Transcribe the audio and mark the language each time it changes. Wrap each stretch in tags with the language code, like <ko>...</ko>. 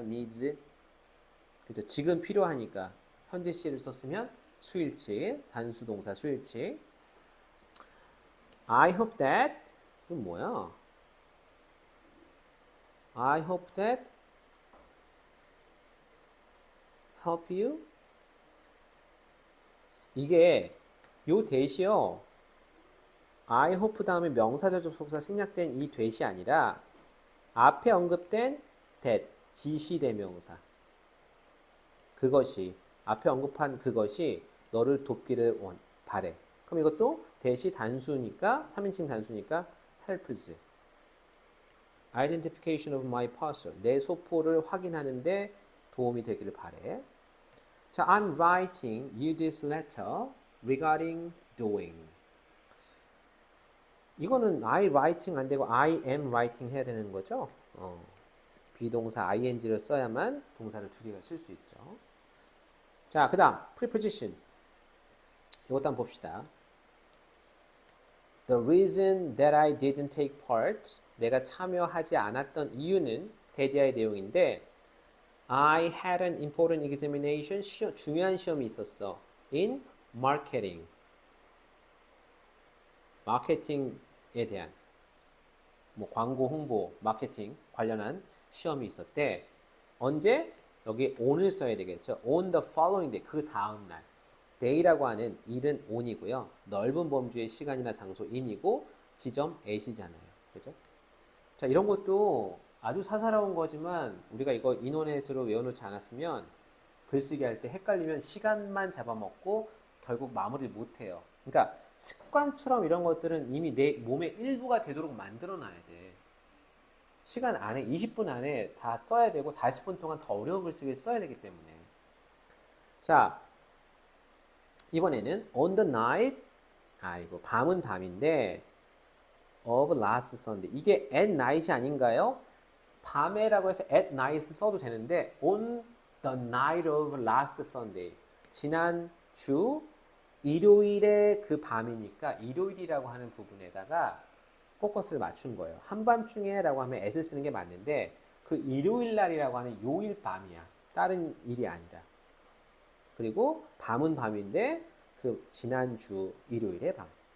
<ko>needs. 그죠? 지금 필요하니까 현재 시를 썼으면 수일치, 단수 동사 수일치.</ko> <en>I hope that</en> <ko>이건 뭐야?</ko> <en>I hope that help you.</en> <ko>이게 요 대시요. I hope 다음에 명사절 접속사 생략된 이 대시 아니라 앞에 언급된 that 지시대명사. 그것이 앞에 언급한 그것이 너를 돕기를 바래. 그럼 이것도 대시 단수니까 3인칭 단수니까 helps.</ko> <en>Identification of my parcel.</en> <ko>내 소포를 확인하는데 도움이 되기를 바래.</ko> <en>자, I'm writing you this letter regarding doing.</en> <ko>이거는 I writing 안 되고 I am writing 해야 되는 거죠. 비동사 ing를 써야만 동사를 두 개가 쓸 수 있죠. 자, 그 다음 preposition. 이것도 한번 봅시다.</ko> <en>The reason that I didn't take part,</en> <ko>내가 참여하지 않았던 이유는 대디아의 내용인데</ko> <en>I had an important examination,</en> <ko>중요한 시험이 있었어.</ko> <en>In marketing.</en> <ko>마케팅에 대한 뭐 광고, 홍보, 마케팅 관련한 시험이 있었대. 언제? 여기 on을 써야 되겠죠.</ko> <en>On the following day,</en> <ko>그 다음 날. day라고 하는 일은 on이고요. 넓은 범주의 시간이나 장소 in이고 지점 at이잖아요. 그죠? 자, 이런 것도 아주 사사로운 거지만 우리가 이거 인원넷으로 외워놓지 않았으면 글쓰기 할 때 헷갈리면 시간만 잡아먹고 결국 마무리를 못해요. 그러니까 습관처럼 이런 것들은 이미 내 몸의 일부가 되도록 만들어 놔야 돼. 시간 안에 20분 안에 다 써야 되고 40분 동안 더 어려운 글쓰기를 써야 되기 때문에.</ko> <en>자, 이번에는 on the night,</en> <ko>이거 밤은 밤인데</ko> <en>of last Sunday.</en> <ko>이게 at night이 아닌가요? 밤에라고 해서 at night을 써도 되는데</ko> <en>on the night of last Sunday.</en> <ko>지난 주 일요일의 그 밤이니까 일요일이라고 하는 부분에다가 포커스를 맞춘 거예요. 한밤중에라고 하면 at을 쓰는 게 맞는데 그 일요일 날이라고 하는 요일 밤이야. 다른 일이 아니라. 그리고 밤은 밤인데 그 지난주 일요일의 밤.</ko>